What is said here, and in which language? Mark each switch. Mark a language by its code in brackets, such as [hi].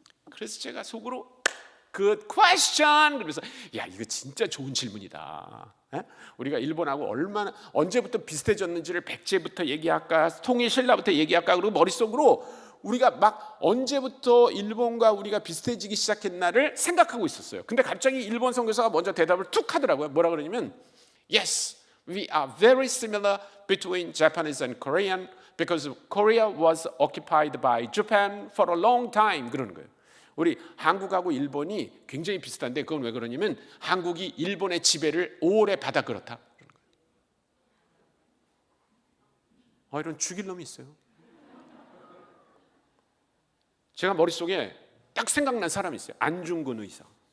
[ko] 그래서 제가 속으로 [en] Good question! [ko] 그래서 야, 이거 진짜 좋은 질문이다. 우리가 일본하고 얼마나 언제부터 비슷해졌는지를 백제부터 얘기할까, 통일신라부터 얘기할까, 그리고 머릿속으로 우리가 막 언제부터 일본과 우리가 비슷해지기 시작했나를 생각하고 있었어요. 근데 갑자기 일본 선교사가 먼저 대답을 툭 하더라고요. 뭐라 그러냐면 [en] Yes, we are very similar between Japanese and Korean because Korea was occupied by Japan for a long time. [ko] 그러는 거예요. 우리 한국하고 일본이 굉장히 비슷한데 그건 왜 그러냐면 한국이 일본의 지배를 오래 받아 그렇다. 이런 죽일 놈이 있어요. 제가 머릿속에 딱 생각난 사람이 있어요. 안중근 의사.